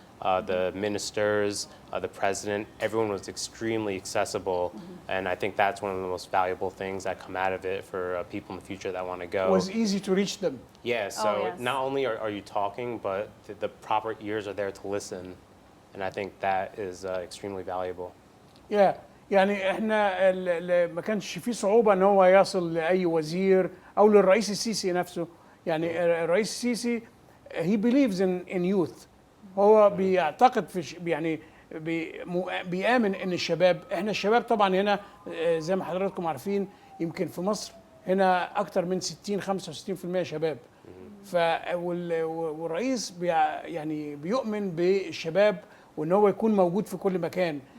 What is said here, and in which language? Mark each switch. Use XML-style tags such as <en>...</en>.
<en>the ministers, the president, everyone was extremely accessible. And I think that's one of the most valuable things that come out of it for people in the future that want to go. It was easy to reach them. Yeah, so yes. not only are you talking, but the proper ears are there to listen. And I think that is extremely valuable.</en> <ar>يعني احنا ما كانش في صعوبة ان هو يصل لأي وزير او للرئيس السيسي نفسه. يعني الرئيس السيسي</ar> <en>he believes in youth.</en> <ar>هو بيعتقد في يعني بيآمن ان الشباب، احنا الشباب طبعا هنا زي ما حضراتكم عارفين يمكن في مصر هنا اكتر من 65% شباب. والرئيس يعني بيؤمن بالشباب وان هو يكون موجود في كل مكان.</ar>